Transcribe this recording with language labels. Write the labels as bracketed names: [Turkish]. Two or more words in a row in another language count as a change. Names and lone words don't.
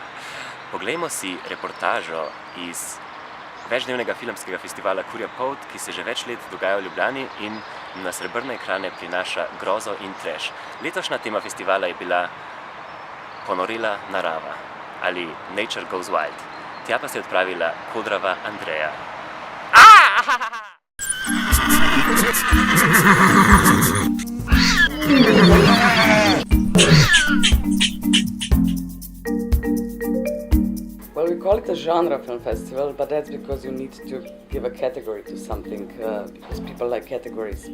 [Slovenian] Poglejmo si reportažo iz večdnevnega filmskega festivala Kurja Polt, ki se že več let dogaja v Ljubljani in na srebrne ekrane prinaša grozo in trash. Letošnja tema festivala je bila Ponorela narava ali Nature Goes Wild. Tja pa se je odpravila kodrava Andreja. [English] Well, we call it a genre film festival, but that's because you need to give a category to something, because people like categories.